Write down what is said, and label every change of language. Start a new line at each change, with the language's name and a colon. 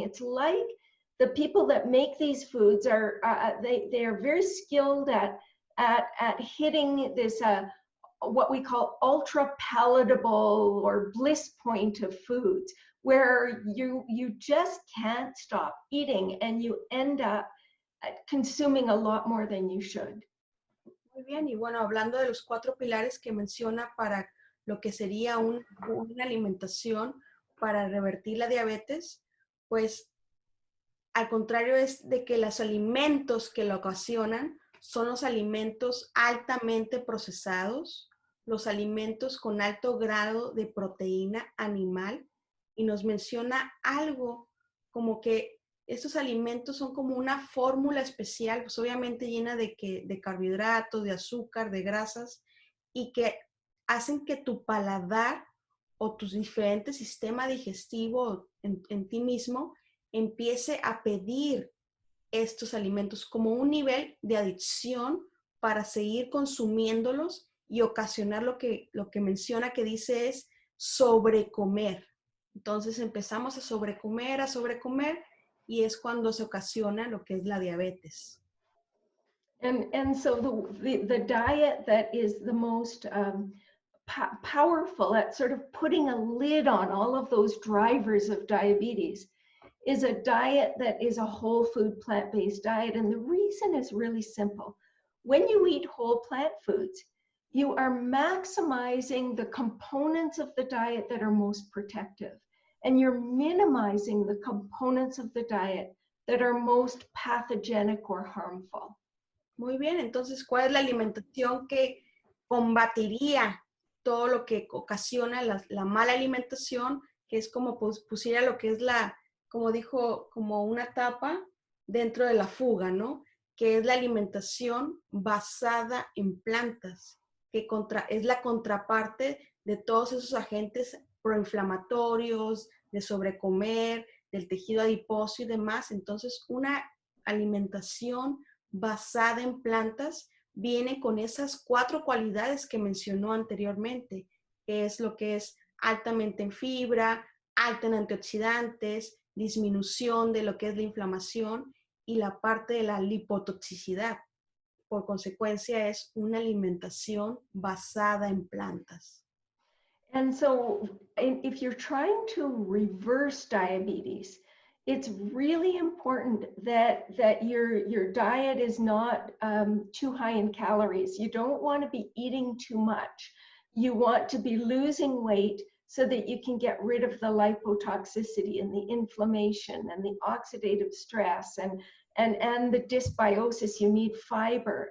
English: It's like the people that make these foods are they are very skilled at hitting this what we call ultra palatable or bliss point of foods, where you just can't stop eating and you end up consuming a lot more than you should.
Spanish: Muy bien, y bueno, hablando de los 4 pilares que menciona para lo que sería una alimentación para revertir la diabetes, pues al contrario es de que los alimentos que lo ocasionan son los alimentos altamente procesados, los alimentos con alto grado de proteína animal, y nos menciona algo como que estos alimentos son como una fórmula especial, pues obviamente llena de carbohidratos, de azúcar, de grasas, y que hacen que tu paladar o tu diferente sistema digestivo en ti mismo empiece a pedir estos alimentos como un nivel de adicción para seguir consumiéndolos y ocasionar lo que menciona que dice es sobrecomer. Entonces empezamos a sobrecomer, y es cuando se ocasiona lo que es la diabetes.
English: And so the diet that is the most powerful at sort of putting a lid on all of those drivers of diabetes is a diet that is a whole food plant-based diet. And the reason is really simple. When you eat whole plant foods, you are maximizing the components of the diet that are most protective, and you're minimizing the components of the diet that are most pathogenic or harmful.
Spanish: Muy bien, entonces, ¿cuál es la alimentación que combatiría todo lo que ocasiona la mala alimentación? Que es como pusiera lo que es como dijo, como una tapa dentro de la fuga, ¿no? Que es la alimentación basada en plantas, que es la contraparte de todos esos agentes proinflamatorios, de sobrecomer, del tejido adiposo y demás. Entonces, una alimentación basada en plantas viene con esas 4 cualidades que mencionó anteriormente, que es lo que es altamente en fibra, alta en antioxidantes, disminución de lo que es la inflamación y la parte de la lipotoxicidad. Por consecuencia, es una alimentación basada en plantas.
English: And so if you're trying to reverse diabetes, it's really important that your diet is not too high in calories. You don't want to be eating too much. You want to be losing weight so that you can get rid of the lipotoxicity and the inflammation and the oxidative stress and the dysbiosis. You need fiber.